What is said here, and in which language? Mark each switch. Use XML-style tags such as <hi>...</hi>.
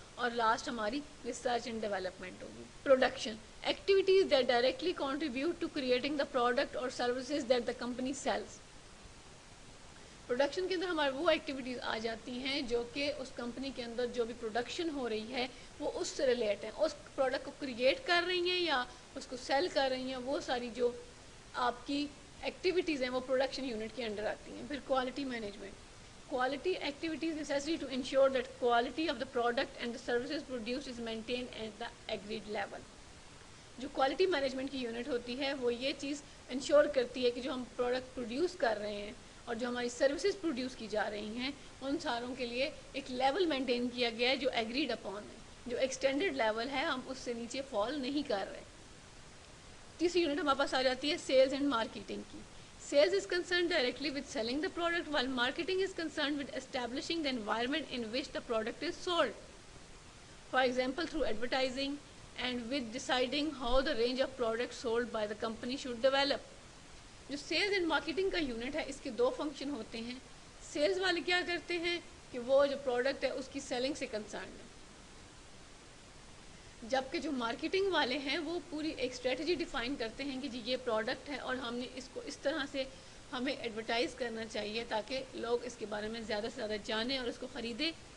<ur>اور لاسٹ ہماری research and development ہوگی.</ur> <en>Production activities that directly contribute to creating the product اور services that the company sells.</en> <ur>Production کے اندر ہمارے وہ ایکٹیویٹیز آ جاتی ہیں جو کہ اس کمپنی کے اندر جو بھی پروڈکشن ہو رہی ہے وہ اس سے ریلیٹ ہیں, اس پروڈکٹ کو کریٹ کر رہی ہیں یا اس کو سیل کر رہی ہیں. وہ ساری جو آپ کی ایکٹیویٹیز ہیں وہ پروڈکشن یونٹ کے انڈر آتی ہیں.</ur> <en>پھر quality management, quality activities necessary to ensure that quality of the product and the services produced is maintained at the agreed level.</en> <ur>جو کوالٹی مینجمنٹ کی یونٹ ہوتی ہے وہ یہ چیز انشور کرتی ہے کہ جو ہم پروڈکٹ پروڈیوس کر رہے ہیں اور جو ہماری سروسز پروڈیوس کی جا رہی ہیں ان ساروں کے لیے ایک لیول مینٹین کیا گیا ہے جو ایگریڈ اپون ہے, جو ایکسٹینڈڈ لیول ہے, ہم اس سے نیچے فال نہیں کر رہے. تیسری یونٹ ہمارے پاس آ جاتی ہے سیلز اینڈ مارکیٹنگ کی.</ur> <en>Sales is concerned directly with selling the product, while marketing is concerned with establishing the environment in which the product is sold. For example, through advertising and with deciding how the range of products sold by the company should develop.</en> <ur>جو sales and marketing کا unit ہے اس کے دو function ہوتے ہیں. Sales والے کیا کرتے ہیں کہ وہ جو پروڈکٹ ہے اس کی سیلنگ سے کنسرنڈ ہے, جبکہ جو مارکیٹنگ والے ہیں وہ پوری ایک اسٹریٹجی ڈیفائن کرتے ہیں کہ جی یہ پروڈکٹ ہے اور ہم نے اس کو اس طرح سے ہمیں ایڈورٹائز کرنا چاہیے تاکہ لوگ اس کے بارے میں زیادہ سے زیادہ جانیں اور اس کو خریدیں.</ur>